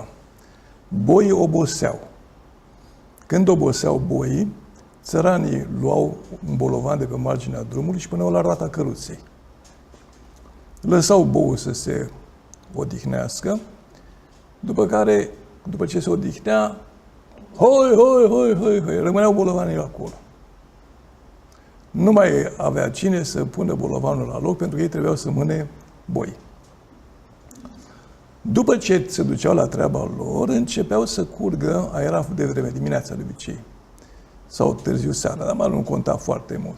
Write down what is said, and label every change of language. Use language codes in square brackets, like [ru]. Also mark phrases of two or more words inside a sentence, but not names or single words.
[ro] Boii oboseau. Când oboseau boii, țăranii luau un bolovan de pe marginea drumului și puneau la roata căruței. Lăsau boul să se odihnească, după care, după ce se odihnea, hoi, hoi, hoi, hoi, hoi, rămâneau bolovanii acolo. Nu mai avea cine să pună bolovanul la loc, pentru că ei trebuiau să mâne boi. După ce se duceau la treaba lor, începeau să curgă, era de vreme, dimineața de obicei, sau târziu seara, dar mai nu conta foarte mult.